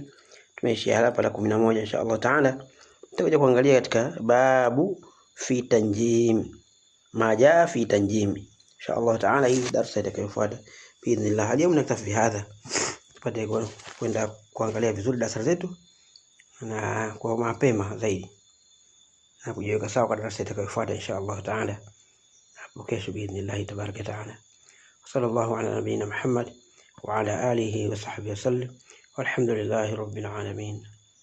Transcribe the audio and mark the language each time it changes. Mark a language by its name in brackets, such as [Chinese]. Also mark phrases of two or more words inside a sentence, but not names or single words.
[Swahili] Tumeishia hapa la 11, [Arabic] إن شاء الله تعالى [Swahili] tutakuja kuangalia katika [Arabic] باب في التنجيم، ما جاء في التنجيم, إن شاء الله تعالى. [Swahili] Hii darasa itakayofuata biidhnillah. Leo [Arabic] نكتفي هذا, [Swahili] tupate kwenda kuangalia vizuri darasa zetu na kwa mapema zaidi na kujiweka sawa kwa darasa itakayofuata [Arabic] إن شاء الله تعالى [Swahili] hapo kesho [Arabic] بإذن الله تبارك تعالى. صلى الله على نبينا محمد وعلى آله وصحبه وسلم، والحمد لله رب العالمين.